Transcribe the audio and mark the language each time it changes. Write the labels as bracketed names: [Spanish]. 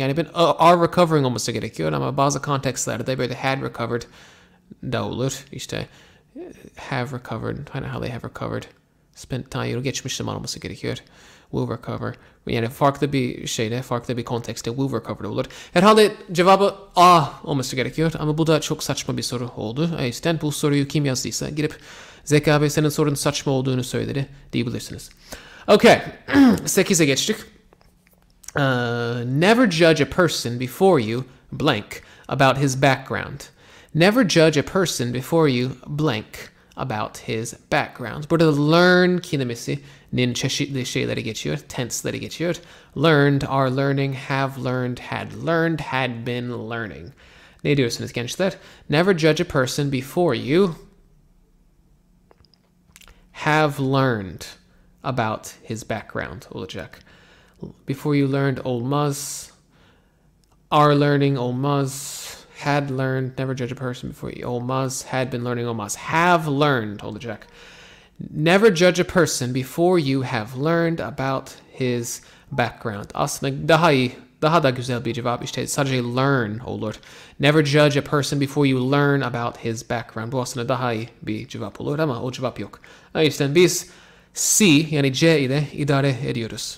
[Turkish] Yani ben are recovering olması gerekiyor ama bazı kontekstlerde böyle had recovered da olur. [English] İşte have recovered, find out how they have recovered. [Turkish] Spent time, geçmiş zaman olması gerekiyor. Will recover. Yani farklı bir şeyde, farklı bir kontekste will recover olur. Herhalde cevabı A olması gerekiyor ama bu da çok saçma bir soru oldu. O yüzden bu soruyu kim yazdıysa girip Zeka Bey senin sorunun saçma olduğunu söyledi diyebilirsiniz. Okay, 8'e geçtik. [English] Never judge a person before you blank about his background. Never judge a person before you blank about his background. [Turkish] Burada learn kelimesinin çeşitli şeyleri geçiyor, tense'leri geçiyor. [English] Learned, are learning, have learned, had been learning. [Turkish] Ne diyorsunuz gençler? [English] Never judge a person before you have learned about his background olacak. Before you learned olmaz. Are learning olmaz. Had learned, never judge a person before you olmaz. Had been learning olmaz. Have learned olacak. Never judge a person before you have learned about his background. [Turkish] Aslında daha da güzel bir cevap işte sadece learn olur. [English] Never judge a person before you learn about his background. [Turkish] Bu aslında daha iyi bir cevap olur ama o cevap yok. O yüzden biz C yani C ile idare ediyoruz.